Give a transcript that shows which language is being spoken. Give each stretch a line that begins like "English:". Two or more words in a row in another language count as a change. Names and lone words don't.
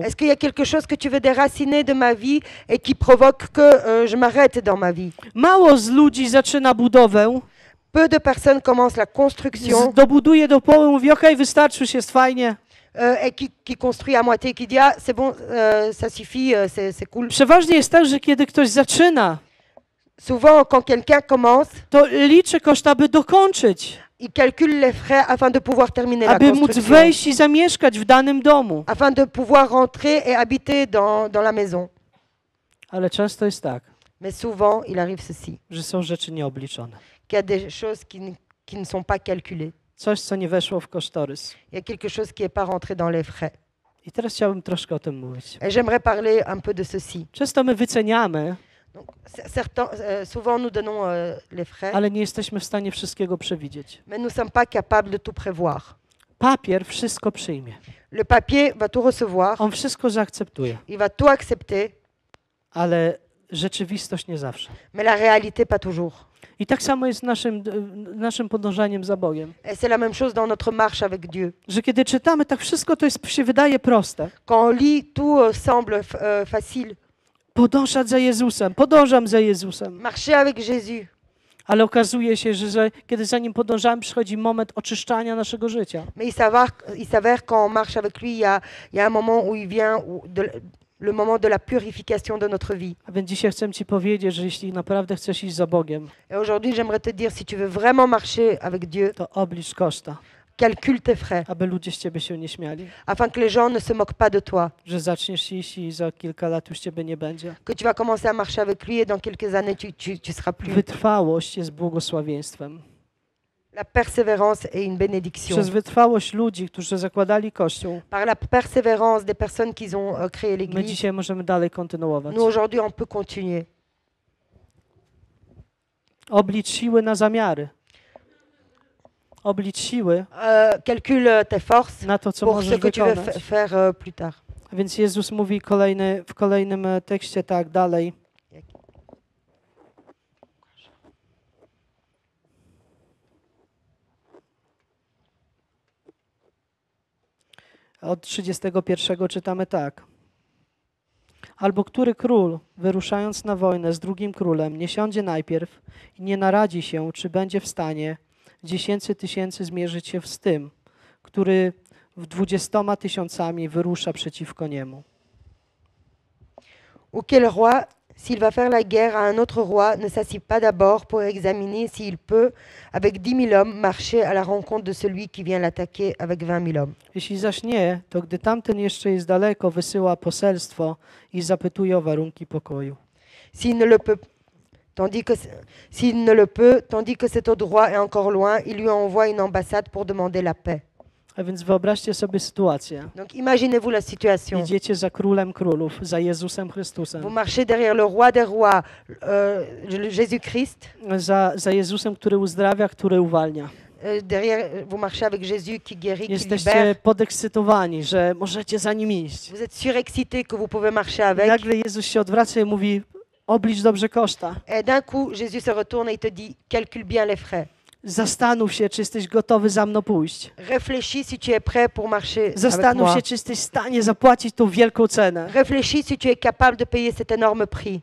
French: Est-ce qu'il y a quelque chose que tu veux déraciner de ma vie et qui provoque que je m'arrête dans ma vie?
Polish: Mało z ludzi zaczyna budowę,
French: Peu de personnes commencent la construction
Polish: dobuduje do połowy, mówi: okej, wystarczy, już jest fajnie.
French: et qui construit à moitié, qui dit ah c'est bon, ça suffit, c'est cool.
Polish: Przeważnie jest tak, że kiedy ktoś zaczyna,
French: Souvent, quand quelqu'un commence,
Polish: to liczy koszta, aby dokończyć,
French: il calcule les frais afin de pouvoir terminer la
Polish: aby móc
French: construction,
Polish: wejść i zamieszkać w danym domu.
French: afin de pouvoir rentrer et habiter dans la maison.
Polish: Ale często jest tak,
French: Mais souvent, il arrive ceci,
Polish: że są rzeczy nieobliczone.
French: qu'il y a des choses qui ne sont pas calculées.
Polish: Coś, co nie weszło w kosztorys.
French: Il y a quelque chose qui n'est pas rentré dans les frais.
Polish: I teraz chciałbym troszkę o tym mówić.
French: Et j'aimerais parler un peu de ceci.
Polish: Często my wyceniamy,
French: Donc, souvent, nous donnons les frais,
Polish: ale nie jesteśmy w stanie wszystkiego przewidzieć.
French: mais nous ne sommes pas capables de tout prévoir.
Polish: Papier wszystko przyjmie.
French: Le papier va tout recevoir,
Polish: On wszystko zaakceptuje,
French: il va tout accepter,
Polish: ale rzeczywistość nie zawsze.
French: mais la réalité, pas toujours.
Polish: I tak samo jest naszym podążaniem za Bogiem.
French: Et c'est la même chose dans notre marche avec Dieu.
Polish: Że kiedy czytamy, tak wszystko to się wydaje proste.
French: Quand on lit, tout semble facile.
Polish: Podążać za Jezusem, podążam za Jezusem.
French: Marcher avec Jésus.
Polish: Ale okazuje się, że kiedy za nim podążamy, przychodzi moment oczyszczania naszego życia.
French: Mais il s'avère quand on marche avec lui, il y a un moment où il vient, le moment de la purification de notre vie.
Polish: A więc dzisiaj chcę Ci powiedzieć, że jeśli naprawdę chcesz iść za Bogiem,
French: Et aujourd'hui, j'aimerais te dire, si tu veux vraiment marcher avec Dieu,
Polish: to oblicz koszta,
French: calcule tes frais,
Polish: aby ludzie z Ciebie się nie śmiali.
French: afin que les gens ne se moquent pas de toi,
Polish: Że zaczniesz iść i za kilka lat już Ciebie nie będzie.
French: que tu vas commencer à marcher avec lui et dans quelques années, tu seras plus.
Polish: Wytrwałość jest błogosławieństwem.
French: La persévérance est une bénédiction.
Polish: Przez wytrwałość ludzi, którzy zakładali Kościół,
French: Par la persévérance des personnes qui ont créé
Polish: my
French: l'Église,
Polish: dzisiaj możemy dalej kontynuować.
French: nous aujourd'hui, on peut continuer.
Polish: Oblicz siły na zamiary. Oblicz siły
French: Calcule tes forces
Polish: na to, co
French: pour
Polish: możesz
French: ce que tu veux
Polish: wykonać.
French: faire plus tard.
Polish: A więc Jezus mówi w kolejnym tekście tak dalej. Od 31 czytamy tak. Albo który król, wyruszając na wojnę z drugim królem, nie siądzie najpierw i nie naradzi się, czy będzie w stanie 10 000 zmierzyć się z tym, który w 20 000 wyrusza przeciwko niemu.
French: Ou quel roi, s'il va faire la guerre à un autre roi, ne s'assied pas d'abord pour examiner s'il peut, avec 10 000 hommes, marcher à la rencontre de celui qui vient l'attaquer avec 20 000 hommes.
Polish: Jeśli zaś nie, to gdy tamten jeszcze jest daleko, wysyła poselstwo i zapytuje o warunki pokoju.
French: S'il ne le peut, tandis que cet autre roi est encore loin, il lui envoie une ambassade pour demander la paix.
Polish: A więc wyobraźcie sobie sytuację.
French: Donc imaginez-vous la situation.
Polish: Idziecie za królem królów, za Jezusem Chrystusem.
French: Vous marchez derrière le roi des rois, Jésus-Christ.
Polish: Za Jezusem, który uzdrawia, który uwalnia.
French: Vous marchez avec Jésus qui guérit, qui
Polish: Jesteście
French: libère.
Polish: podekscytowani, że możecie za nim iść.
French: Vous êtes surexcité que vous pouvez marcher
Polish: I
French: avec.
Polish: nagle Jezus się odwraca i mówi, oblicz dobrze koszta.
French: Et d'un coup, Jésus se retourne et il te dit, calcule bien les frais.
Polish: Zastanów się, czy jesteś gotowy za mną pójść.
French: Réfléchis si tu es prêt pour marcher avec
Polish: Zastanów
French: moi.
Polish: się, czy jesteś w stanie zapłacić tą wielką cenę.
French: Réfléchis si tu es capable de payer cet énorme prix.